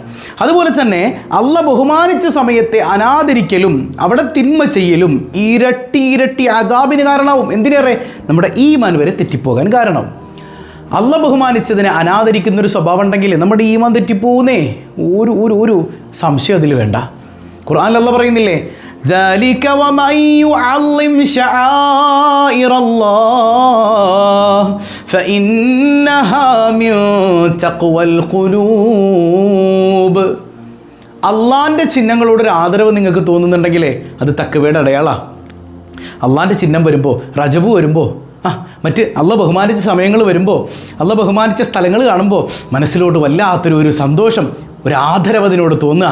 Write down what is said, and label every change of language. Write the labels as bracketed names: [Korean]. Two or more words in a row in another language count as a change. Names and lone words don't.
[Malayalam] അതുപോലെ തന്നെ അള്ളാഹ് ബഹുമാനിച്ച സമയത്തെ അനാദരിക്കലും അവിടെ തിന്മ ചെയ്യലും ഇരട്ടി അദാബിന് കാരണമാവും. എന്തിനേറെ നമ്മുടെ ഈമാൻ വരെ തെറ്റിപ്പോകാൻ കാരണമാവും. അള്ളാഹ് ബഹുമാനിച്ചതിനെ അനാദരിക്കുന്നൊരു സ്വഭാവം ഉണ്ടെങ്കിൽ നമ്മുടെ ഈമാൻ തെറ്റിപ്പോകുന്നേ, ഒരു സംശയം അതിൽ വേണ്ട. ഖുർആനിൽ അള്ളാഹ് പറയുന്നില്ലേ, [Arabic] ذلك ومن يعظم شعائر الله فإنها من تقوى القلوب. [Malayalam] അള്ളാൻ്റെ ചിഹ്നങ്ങളോടൊരു ആദരവ് നിങ്ങൾക്ക് തോന്നുന്നുണ്ടെങ്കിലേ അത് തഖ്വയുടെ അടയാളമാണ്. അള്ളാൻ്റെ ചിഹ്നം വരുമ്പോൾ, റജബ് വരുമ്പോൾ, മറ്റ് അള്ളാഹ് ബഹുമാനിച്ച സമയങ്ങൾ വരുമ്പോൾ, അള്ളാഹ് ബഹുമാനിച്ച സ്ഥലങ്ങൾ കാണുമ്പോൾ മനസ്സിലോട്ട് വല്ലാത്തൊരു സന്തോഷം, ഒരു ആദരവ് അതിനോട് തോന്നുക.